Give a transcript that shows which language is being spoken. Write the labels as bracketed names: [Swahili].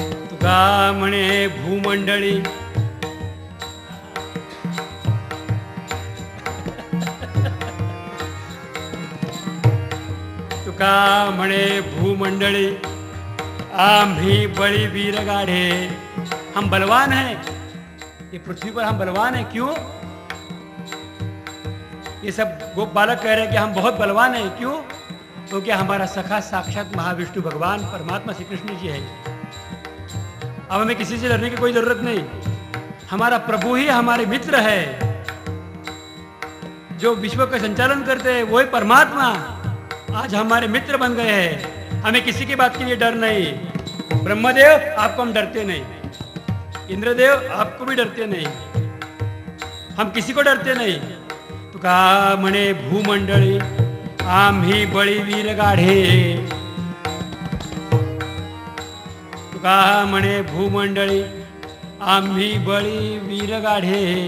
[Marathi] तुका म्हणे भूमंडळी तुका म्हणे भूमंडळी आम्ही बळीवीर गाढ़े. [Hindi] हम बलवान हैं, ये पृथ्वी पर हम बलवान हैं. क्यों? ये सब गोप बालक कह रहे हैं कि हम बहुत बलवान हैं. क्यों? क्योंकि हमारा सखा साक्षात महाविष्णु भगवान परमात्मा श्री कृष्ण जी है. अब हमें किसी से डरने की कोई जरूरत नहीं. हमारा प्रभु ही हमारे मित्र है. जो विश्व का संचालन करते हैं वही परमात्मा आज हमारे मित्र बन गए हैं. हमें किसी की बात के लिए डर नहीं. ब्रह्मदेव आपको हम डरते नहीं, इंद्रदेव आपको भी डरते नहीं, हम किसी को डरते नहीं. तो कहा [Marathi] म्हणे भूमंडळी आम्ही बळीवीर गाढे. [Hindi] तो कहा [Marathi] म्हणे भूमंडळी आम्ही बळीवीर गाढे.